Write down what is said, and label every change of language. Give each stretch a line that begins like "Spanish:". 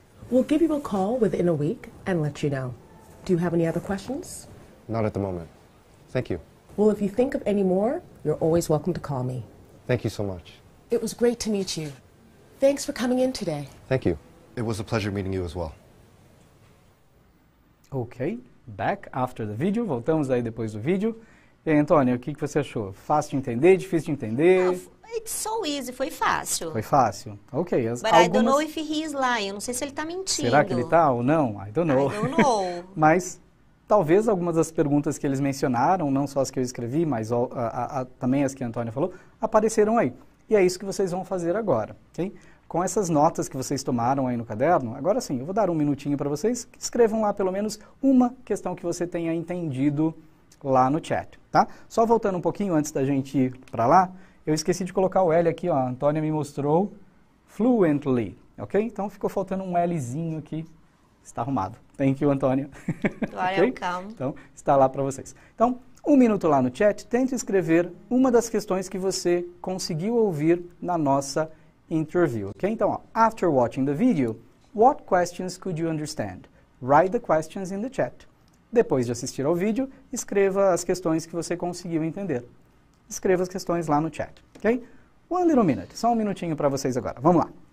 English: We'll give you a call within a week and let you know. Do you have any other questions? Not at the moment. Thank you. Well, if you think of any more, you're always welcome to call me. Thank you so much. It was great to meet you. Thanks for coming in today. Thank you. It was a pleasure meeting you as well. Ok, back after the video,
Portuguese: voltamos aí depois do vídeo. E aí, Antônia, o que você achou? Fácil de entender, difícil de entender?
English: It's so easy,
Portuguese: foi fácil. Foi fácil? Ok.
English: But I don't know if he is lying.
Portuguese: Eu não sei se ele está mentindo. Será que ele está ou não?
English: I don't know. I don't know.
Portuguese: Mas talvez algumas das perguntas que eles mencionaram, não só as que eu escrevi, mas também as que a Antônia falou, apareceram aí. E é isso que vocês vão fazer agora, ok? Com essas notas que vocês tomaram aí no caderno, agora sim, eu vou dar um minutinho para vocês, que escrevam lá pelo menos uma questão que você tenha entendido lá no chat, tá? Só voltando um pouquinho antes da gente ir para lá, eu esqueci de colocar o L aqui, ó, a Antônia me mostrou fluently, ok? Então ficou faltando um Lzinho aqui, está arrumado.
English: Thank you, Antônia. Okay?
Portuguese: Então, está lá para vocês. Então, um minuto lá no chat, tente escrever uma das questões que você conseguiu ouvir na nossa interview, ok?
English: Então, ó, after watching the video, what questions could you understand? Write the questions in the chat.
Portuguese: Depois de assistir ao vídeo, escreva as questões que você conseguiu entender. Escreva as questões lá no chat, ok?
English: One little minute,
Portuguese: só um minutinho para vocês agora. Vamos lá.